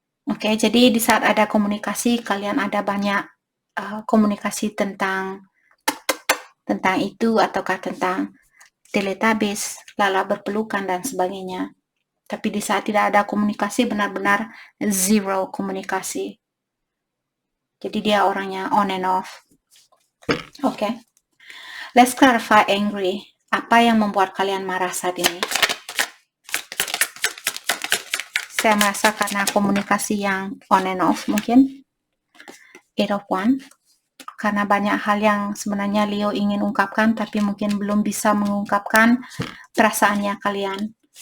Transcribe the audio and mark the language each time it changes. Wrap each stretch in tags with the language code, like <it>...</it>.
<id>Oke, jadi di saat ada komunikasi, kalian ada banyak komunikasi tentang itu ataukah tentang teletabis, lala berpelukan dan sebagainya. Tapi di saat tidak ada komunikasi, benar-benar zero komunikasi. Jadi dia orangnya on and off. Oke.</id> <en>Let's clarify angry.</en> <id>Apa yang membuat kalian marah saat ini? Saya merasa karena komunikasi yang on and off mungkin. 8 of Wands. Karena banyak hal yang sebenarnya Leo ingin ungkapkan, tapi mungkin belum bisa mengungkapkan perasaannya kalian.</id>